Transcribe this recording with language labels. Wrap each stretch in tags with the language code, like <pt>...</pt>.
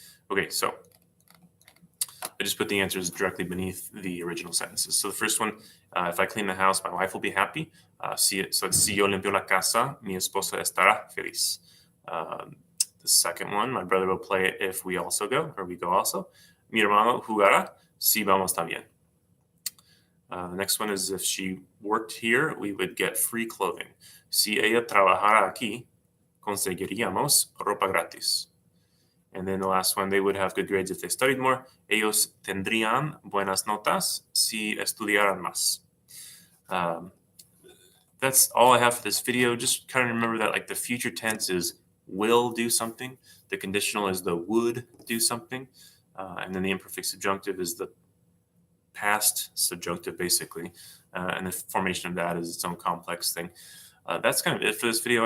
<en>Okay, so I just put the answers directly beneath the original sentences. So the first one, if I clean the house, my wife will be happy. So it's</en> <es>si yo limpio la casa, mi esposa estará feliz.</es> <en>The second one, my brother will play it if we also go, or we go also.</en> <es>Mi hermano jugará si vamos también.</es> <en>The next one is if she worked here, we would get free clothing.</en> <es>Si ella trabajara aquí, conseguiríamos ropa gratis.</es> <en>And then the last one, they would have good grades if they studied more.</en> <es>Ellos tendrían buenas notas si estudiaran más.</es> <en>That's all I have for this video. Just kind of remember that like the future tense is will do something. The conditional is the would do something. And then the imperfect subjunctive is the past subjunctive, basically. And the formation of that is its own complex thing. That's kind of it for this video.</en>